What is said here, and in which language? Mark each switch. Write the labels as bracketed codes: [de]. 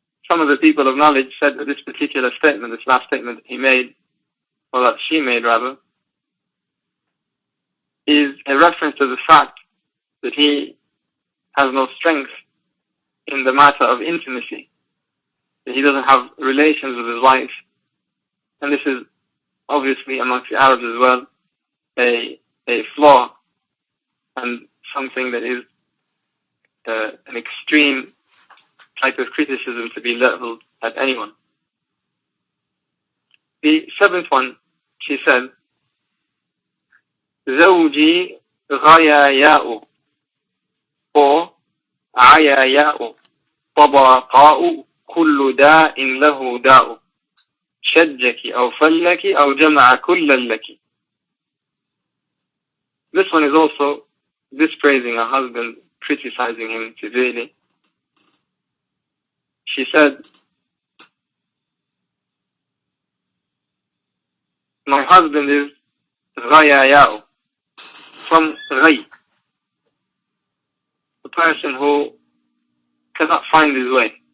[en] Some of the people of knowledge said that this particular statement, this last statement that he made, or that she made rather, is a reference to the fact that he has no strength in the matter of intimacy, that he doesn't have relations with his wife. And this is obviously amongst the Arabs as well a flaw and something that is an extreme type of criticism to be leveled at anyone. The seventh one, she said, [ar] زوجي غياياء [en] or [ar] عياياء طبقاء كل داء له داء شجك أو فلك أو جمع كل لك. [en] This one is also dispraising her husband, criticizing him severely. She said, my husband is غياياء, from غي, the person who cannot find his way.